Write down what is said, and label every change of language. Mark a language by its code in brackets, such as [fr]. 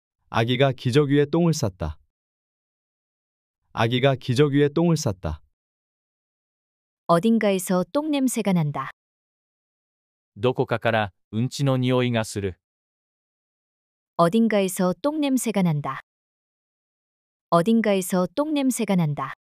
[ko] 아기가 기저귀에 똥을 쌌다. 아기가 기저귀에 똥을 쌌다. 어딘가에서 똥 냄새가 난다. [ja] どこかからうんちの匂いがする。 [ko] 어딘가에서 똥 냄새가 난다. 어딘가에서 똥 냄새가 난다.